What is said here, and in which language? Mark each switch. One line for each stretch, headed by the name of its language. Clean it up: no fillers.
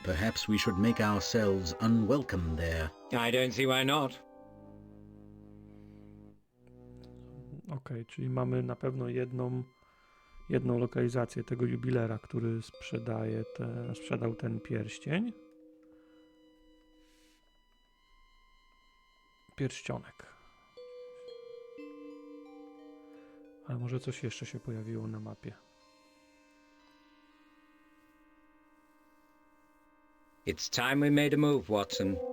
English: Perhaps we should make ourselves unwelcome there. I don't see why not.
Polish: Okej, czyli mamy na pewno jedną lokalizację tego jubilera, który sprzedał ten pierścień. Pierścionek. Ale może coś jeszcze się pojawiło na mapie.
English: It's time we made a move, Watson.